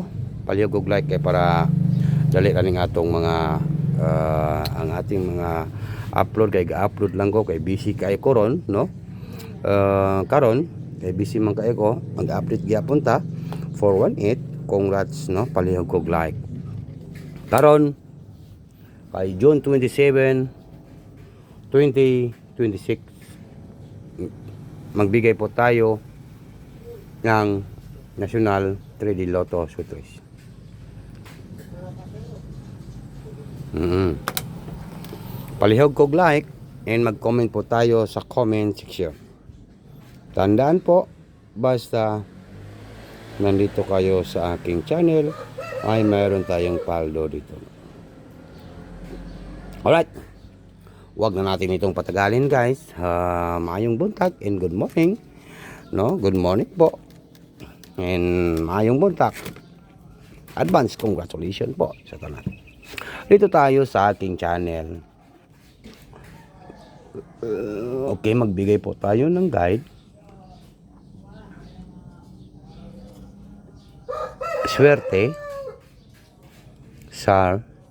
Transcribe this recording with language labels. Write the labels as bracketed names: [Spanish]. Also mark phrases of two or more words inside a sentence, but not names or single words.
[Cebuano] Palihog kog like kay para dali kaning atong mga ang ating mga upload kay ga-upload lang ko kay busy kay koron no. Karon kay busy man kay ko mag-update gyapon ta 418. Congrats no, palihog kog like. [Filipino] Karon kay June 27 2026 magbigay po tayo ng National 3D Lotto Sutris. [Cebuano] Palihog kog like and mag-comment po tayo sa [English] comment section. [Filipino] Tandaan po, basta nandito kayo sa aking channel ay mayroon tayong paldo dito. Alright, wag na natin itong patagalin guys. [Cebuano] Maayong buntag and [English] good morning [Cebuano] no? [English] Good morning po and [Cebuano] maayong buntag. [English] Advance congratulations [Cebuano] po sa tanan. [Filipino] Dito tayo sa aking channel. Okay, magbigay po tayo ng guide. Swerte sa